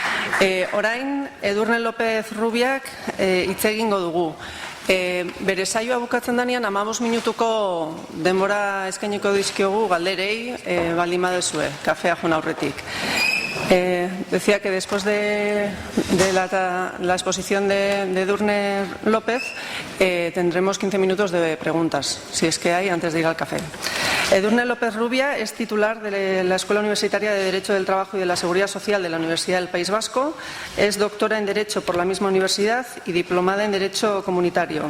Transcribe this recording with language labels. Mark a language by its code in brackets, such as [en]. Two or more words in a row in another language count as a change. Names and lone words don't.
[eu] Orain, Edurne López Rubiak hitz egingo dugu. Bere saioa bukatzen danean 15 minutuko denbora eskainiko dizkiogu galderei baldin baduzue, kafea joan aurretik. [es] Decía que después de la exposición de Edurne López tendremos 15 minutos de preguntas, si es que hay, antes de ir al café. Edurne López Rubia es titular de la Escuela Universitaria de Derecho del Trabajo y de la Seguridad Social de la Universidad del País Vasco, es doctora en Derecho por la misma universidad y diplomada en Derecho Comunitario.